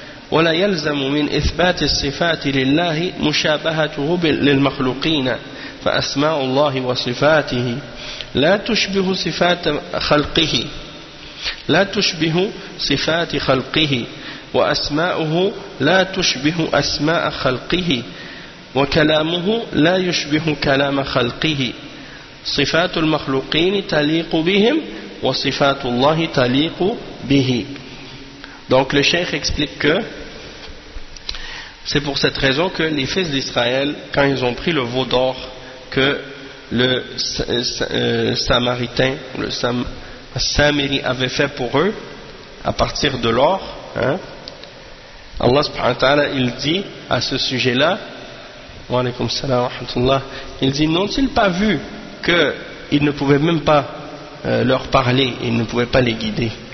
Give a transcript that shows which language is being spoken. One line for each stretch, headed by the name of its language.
Arabic: ولا يلزم من إثبات الصفات لله مشابهته للمخلوقين فأسماء الله وصفاته لا تشبه صفات خلقه لا تشبه صفات خلقه وأسماؤه لا تشبه أسماء خلقه وكلامه لا يشبه كلام خلقه صفات المخلوقين تليق بهم وصفات الله تليق به.
French: Donc le cheikh explique que c'est pour cette raison que les fils d'Israël, quand ils ont pris le veau d'or que le Samaritain, le Samiri avait fait pour eux à partir de l'or, hein, Allah subhanahu wa ta'ala, il dit à ce sujet-là,
Arabic: wa alaykum salam wa rahmatullah,
French: il dit, n'ont-ils pas vu qu'ils ne pouvaient même pas leur parler, ils ne pouvaient pas les guider.